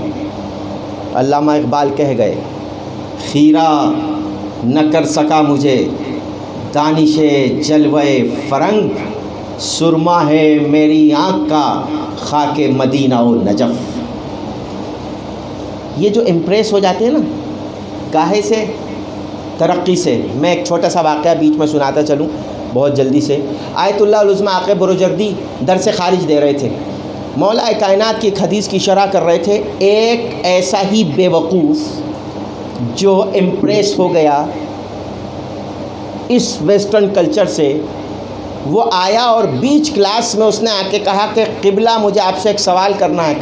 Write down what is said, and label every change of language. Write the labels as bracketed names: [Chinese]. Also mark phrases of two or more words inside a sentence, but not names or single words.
[Urdu] علامہ اقبال کہہ گئے، خیرہ نہ کر سکا مجھے دانش جلوہ فرنگ، سرما ہے میری آنکھ کا خاک مدینہ و نجف۔ یہ جو امپریس ہو جاتے ہیں نا، کاہے سے؟ ترقی سے۔ میں ایک چھوٹا سا واقعہ بیچ میں سناتا چلوں بہت جلدی سے۔ آیت اللہ العظمیٰ آقا بروجردی درس خارج دے رہے تھے، مولا کائنات کی ایک حدیث کی شرح کر رہے تھے۔ ایک ایسا ہی بے وقوف جو امپریس ہو گیا اس [English] western culture [Urdu] سے، وہ آیا اور بیچ کلاس میں اس نے آ کے کہا کہ قبلہ مجھے آپ سے ایک سوال کرنا ہے۔